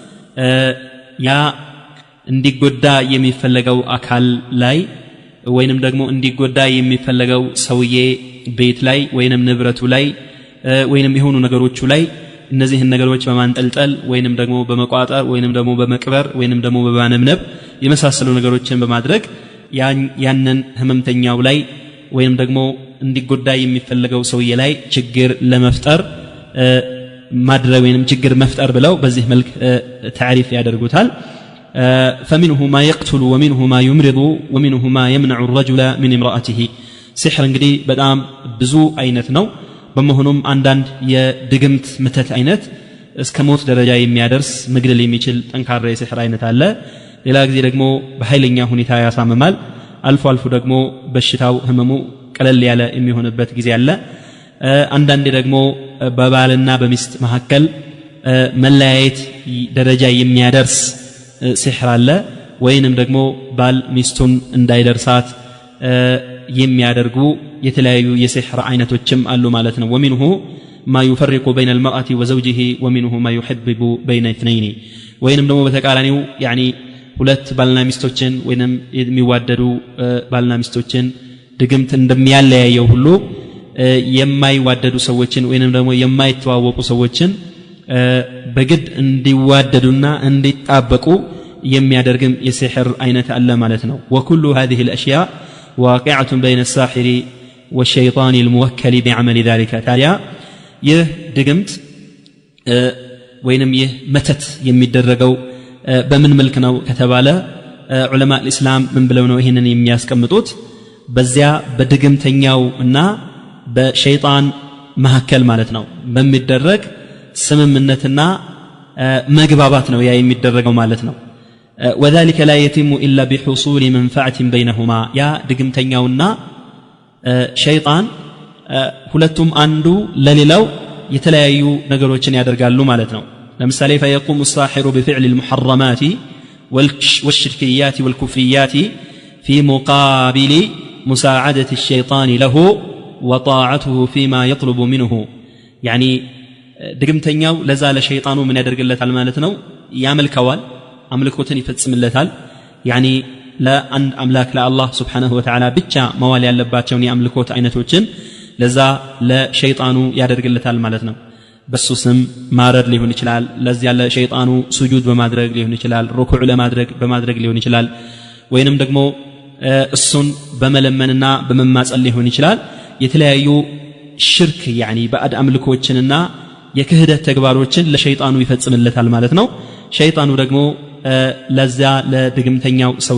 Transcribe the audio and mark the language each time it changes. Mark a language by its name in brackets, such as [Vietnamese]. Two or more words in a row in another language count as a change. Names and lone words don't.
[Amharic] ያ እንዲጎዳ የሚፈለገው አካል ላይ ወይንም ደግሞ እንዲጎዳ የሚፈለገው ሰውዬ ቤት ላይ ወይንም ንብረቱ ላይ ወይንም የሆኑ ነገሮቹ ላይ እነዚህን ነገሮች በማንጠልጠል ወይንም ደግሞ በመቋጠር ወይንም ደግሞ በመቅበር ወይንም ደግሞ በማነምነብ የመሳሰሉ ነገሮችን በማድረግ ያንን ህመምተኛው ላይ ወይንም ደግሞ እንዲጎዳ የሚፈለገው ሰውዬ ላይ ችግር ለመፍጠር ማድረግ ወይንም ችግር መፍጠር ብለው በዚህ መልክ تعريف ያደርጉታል። [Arabic] فمنه ما يقتل ومنه ما يمرض ومنه ما يمنع الرجل من امرأته [Amharic] ሲህር እንግዲህ በጣም ብዙ አይነት ነው። በመሆኑም አንዳንድ የድግምት መተት አይነት እስከ ሞት ደረጃ የሚያደርስ መግደል የሚችል ጠንካራ የሲህር አይነት አለ። ሌላ ጊዜ ደግሞ በኃይለኛ ሁኔታ ያሳምማል። አልፎ አልፎ ደግሞ በሽታው ህመሙ ቀለል ያለ የሚሆንበት ጊዜ አለ። አንዳንዴ ደግሞ በባልና በሚስት መካከል መለያየት ደረጃ የሚያደርስ ሲህር አለ። ወይንም ደግሞ ባል ሚስቱን እንዳይደርሳት የሚያደርጉ የተለያዩ የሲህር አይነቶችም አሉ ማለት ነው። [Arabic] ومنه ما يفرق بين المرأة وزوجه ومنه ما يحبب بين اثنين [Amharic] ወይንም ደግሞ በተቃራኒው يعني ሁለት ባልና ሚስቶችን ወይንም የሚዋደዱ ባልና ሚስቶችን ድግምት እንደሚያለያየው ሁሉ የማይዋደዱ ሰዎችን ወይንም ደግሞ የማይተዋወቁ ሰዎችን በግድ እንዲዋደዱና እንዲጣበቁ የሚያደርግም የሲህር አይነት አለ ማለት ነው። [Arabic] وكل هذه الاشياء واقعة بين الساحر والشيطان الموكل بعمل ذلك [Amharic] ታዲያ ይህ ድግምት ወይንም ይህ መተት የሚደረገው በምን መልክ ነው ከተባለ ዑለማ الاسلام ምን ብለው ነው ይሄንን የሚያስቀምጡት? በዚያ በድግምተኛውና በሸይጣን መሐከል ማለት ነው በሚደረግ ስምምነትና መግባባት ነው ያ የሚደረገው ማለት ነው። [Arabic] وذلك لا يتم الا بحصول منفعه بينهما [Amharic] ያ ድግምተኛውና ሸይጣን ሁለቱም አንዱ ለሌላው የተለያዩ ነገሮችን ያደርጋሉ ማለት ነው። ለምሳሌ [Arabic] فيقوم الساحر بفعل المحرمات والشركيات والكفريات في مقابل مساعدة الشيطان له وطاعته فيما يطلب منه [Amharic] يعني ድግምተኛው ለዛ ለሸይጣኑ ምን ያደርግለታል ማለት ነው? ያመልከዋል፣ አምልኮትን ይፈጽምለታል። ያኒ ለአንድ አምላክ ለአላህ [Arabic] سبحانه وتعالى [Amharic] ብቻ መዋል ያለባቸውን የአምልኮት አይነቶችን ለዛ ለሸይጣኑ ያደርግለታል ማለት ነው በሱ ስም ማረድ ሊሆን ይችላል ለዚያ ለሸይጣኑ ስጁድ በማድረግ ሊሆን ይችላል ሩኩዕ በማድረግ ሊሆን ይችላል ወይንም ደግሞ እሱን በመለመንና በመማጸን ሊሆን ይችላል የተለያዩ ሽርክ يعني ባዕድ አምልኮችንና የክህደት ተግባሮችን ለሸይጣኑ ይፈጽምለታል ማለት ነው ሸይጣኑ ደግሞ ለዚያ ለድግምተኛው